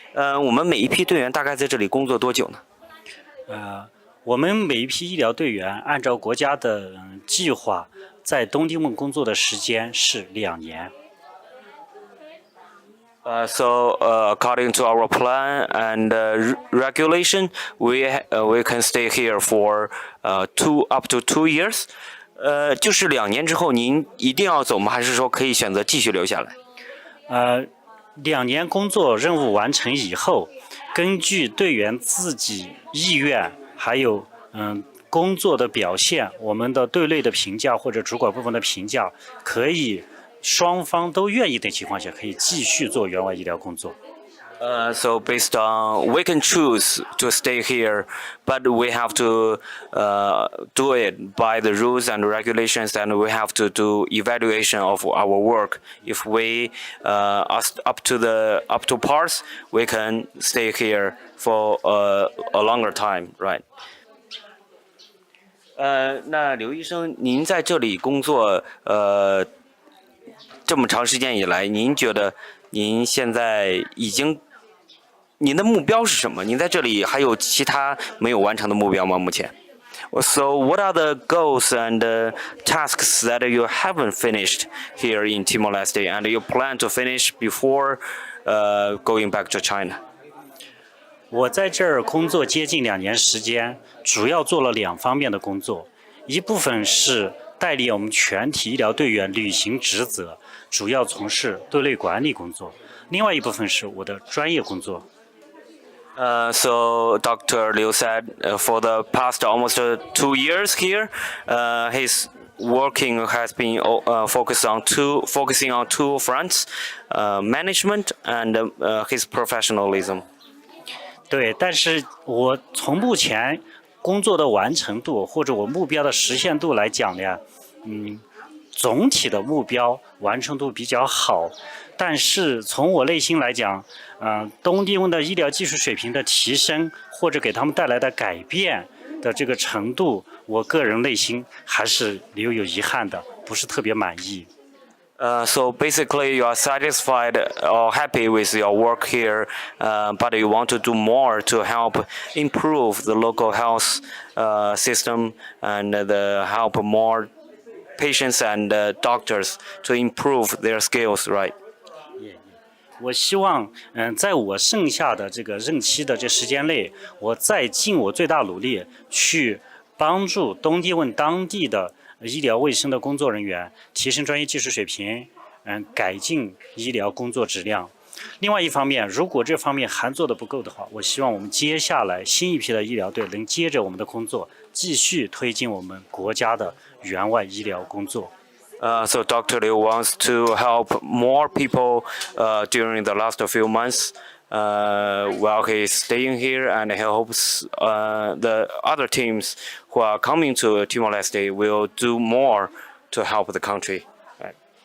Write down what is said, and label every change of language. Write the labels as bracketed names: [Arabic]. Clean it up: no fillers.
[Chinese] 我们每一批队员大概在这里工作多久呢？我们每一批医疗队员按照国家的计划，在东帝汶工作的时间是2年。 [English] So according to our plan and regulation, we can stay here for up to 2 years. [Chinese] 就是2年之后您一定要走吗？还是说可以选择继续留下来？2年工作任务完成以后，根据队员自己意愿，还有工作的表现，我们的队内的评价或者主管部门的评价，可以双方都愿意的情况下，可以继续做援外医疗工作。 [English] So based on, we can choose to stay here, but we have to do it by the rules and regulations, and we have to do evaluation of our work. If we are up to parts, we can stay here for a longer time, right? [Chinese] 那刘医生，您在这里工作这么长时间以来，您觉得您现在您的目标是什么？您在这里还有其他没有完成的目标吗？目前 [English] ？So what are the goals and tasks that you haven't finished here in Timor-Leste, and you plan to finish before going back to China? [Chinese] 我在这儿工作接近2年时间，主要做了2方面的工作，一部分是带领我们全体医疗队员履行职责，主要从事队内管理工作；另外一部分是我的专业工作。 [English] So Dr. Liu said for the past almost 2 years here, he's working has been focusing on two fronts, management and his professionalism. [Chinese] 对，但是我从目前工作的完成度或者我目标的实现度来讲呢，总体的目标完成度比较好，但是从我内心来讲，东帝汶的医疗技术水平的提升或者给他们带来的改变的这个程度，我个人内心还是留有遗憾的，不是特别满意。 [English] So basically, you are satisfied or happy with your work here, but you want to do more to help improve the local health system and help more patients and doctors to improve their skills, right? [Chinese] 我希望，在我剩下的这个任期的这时间内，我再尽我最大努力去帮助东帝汶当地的医疗卫生的工作人员提升专业技术水平，改进医疗工作质量。另外一方面，如果这方面还做得不够的话，我希望我们接下来新一批的医疗队能接着我们的工作，继续推进我们国家的援外医疗工作。 [English] So Dr. Liu wants to help more people during the last few months while he's staying here, and he hopes the other teams who are coming to Timor-Leste will do more to help the country. Right.